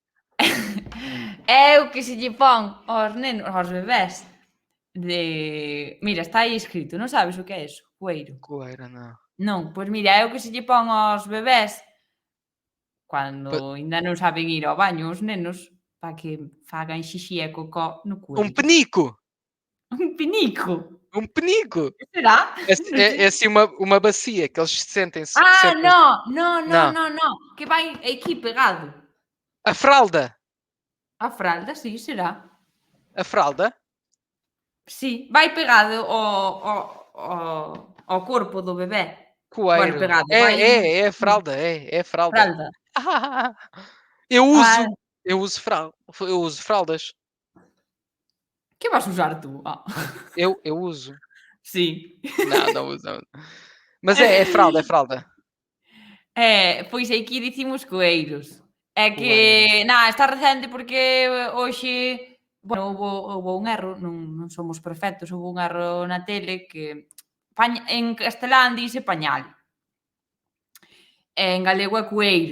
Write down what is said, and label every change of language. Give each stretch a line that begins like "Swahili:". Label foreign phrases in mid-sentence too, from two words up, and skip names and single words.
Galician: É o que se lle pon aos nenos, aos bebés mira, está aí escrito, non sabes o que é eso? Cueiro.
Portuguese: Coeiro, não.
Galician: Non, pois mira, é o que se lle pon aos bebés cando Pa- aínda non saben ir ao baño os nenos, para que fagan xixi e cocó no Um cueiro.
Portuguese: penico.
Galician: Un pinico.
Portuguese: Um penico. Será? É, Não é sei. assim uma bacia que eles sentem-se. Ah, Sentem não, não, não, não. não, não. Que vai aqui pegado. A fralda.
Galician: A fralda, sí, será.
Portuguese: A fralda.
Galician: Sí, vai pegado ao corpo do bebé. Bueno, Coeiro. pegado, vai
Portuguese: É a fralda. É a fralda. fralda. Eu Ah, uso. Eu uso fraldas.
Galician: que vas usar tú? Ah.
Portuguese: Eu uso.
Galician: Sí.
Portuguese: Não uso. Não. Mas é fralda, é fralda.
Galician: Pois aquí dicimos coeiros.
Portuguese: É que,
Galician: Coeiro. está recente porque hoxe, bueno, houbo un erro, non somos perfectos, houbo un erro na tele que en castelán dise pañal, e en galego é cueiro.